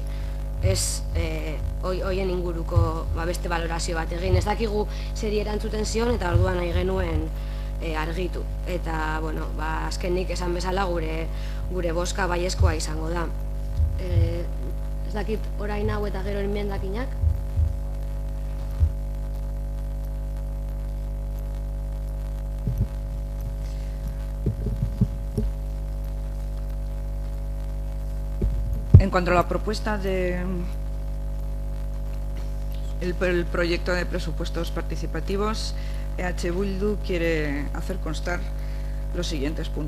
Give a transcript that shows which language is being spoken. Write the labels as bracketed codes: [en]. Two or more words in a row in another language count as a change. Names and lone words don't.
[eu] Ez hoien inguruko beste valorazio bat egin. Ez dakigu zeri erantzuten zion, eta orduan nahi genuen argitu. Eta, azkenik esan bezala gure bozka baiezkoa izango da. Ez dakit orain hau eta gero enmiendakinak? [es] En cuanto a la propuesta el proyecto de presupuestos participativos, EH Bildu quiere hacer constar los siguientes puntos.